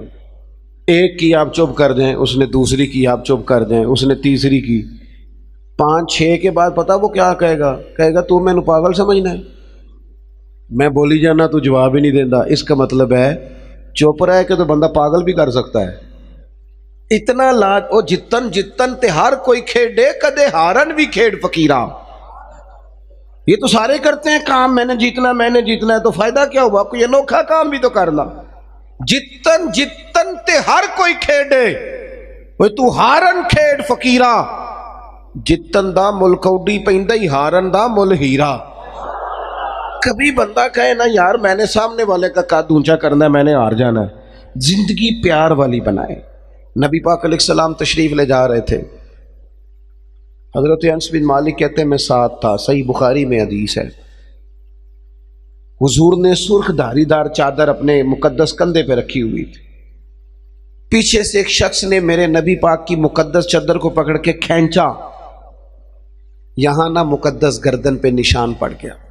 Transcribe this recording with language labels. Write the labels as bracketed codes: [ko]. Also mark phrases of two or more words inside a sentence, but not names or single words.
[ur] ایک کی آپ چپ کر دیں، اس نے دوسری کی آپ چپ کر دیں، اس نے تیسری کی، 5 6 کے بعد پتہ وہ کیا کہے گا تو میں نے پاگل سمجھنا ہے، میں بولی جانا تو جواب ہی نہیں دینا۔ اس کا مطلب ہے چپ رہ کے تو بندہ پاگل بھی کر سکتا ہے۔ [pa] اتنا لاج او جتن جتن تے ہر کوئی کھیڑے کدے ہارن بھی کھیڑ فقیرہ، [ur] یہ تو سارے کرتے ہیں کام، میں نے جیتنا ہے، تو فائدہ کیا ہوا؟ کوئی انوکھا کام بھی تو کرنا۔ [pa] جتن جتن تے ہر کوئی کھیڑے، وہ تو ہارن کھیڑ فقیرہ، جتن دا مل کوڈی پیندا ہی ہارن دا مل ہیرا۔ [ur] کبھی بندہ کہے نا یار میں نے سامنے والے کا قد اونچا کرنا ہے، میں نے ہار جانا ہے، زندگی پیار والی بنائے۔ نبی پاک [ar] علیہ السلام [ur] تشریف لے جا رہے تھے، حضرت انس بن مالک کہتے ہیں میں ساتھ تھا، صحیح بخاری میں حدیث ہے، حضور نے سرخ دھاری دار چادر اپنے مقدس کندھے پہ رکھی ہوئی تھی، پیچھے سے ایک شخص نے میرے نبی پاک کی مقدس چادر کو پکڑ کے کھینچا، یہاں نہ مقدس گردن پہ نشان پڑ گیا۔